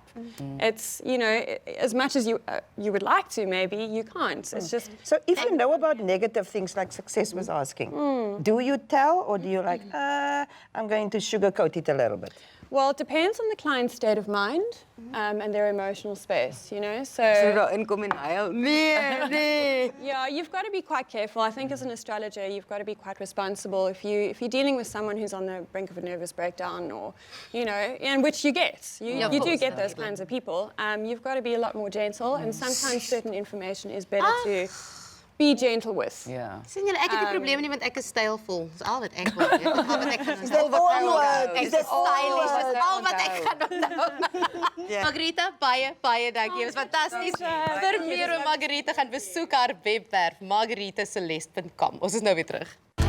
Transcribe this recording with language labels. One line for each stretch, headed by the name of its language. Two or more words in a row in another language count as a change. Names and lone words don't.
English: It's, you know, as much as you would like to maybe, you can't. It's just... So if you know about negative things like Success was asking, do you tell or do you like, I'm going to sugarcoat it a little bit? Well, it depends on the client's state of mind and their emotional space, you know.
Afrikaans: So daar inkom en huil. Nee.
English: Yeah, you've got to be quite careful. I think as an astrologer, you've got to be quite responsible. If you're dealing with someone who's on the brink of a nervous breakdown, or you know, and which you get, you do get those kinds of people. You've got to be a lot more gentle, and sometimes certain information is better to be gentle with. Yeah.
Afrikaans: Sien julle, ek het die probleem nie want ek is stylvol. Dis al wat ek wil weet. Dis al wat ek gaan
English: Is that all word?
Afrikaans: Ek is stylish. Dis al wat ek gaan onthou. Margarita, baie dankie. Dit was fantasties. Vir meer oor Margarita gaan besoek haar webwerf margaritaceleste.com. Ons is nou weer terug.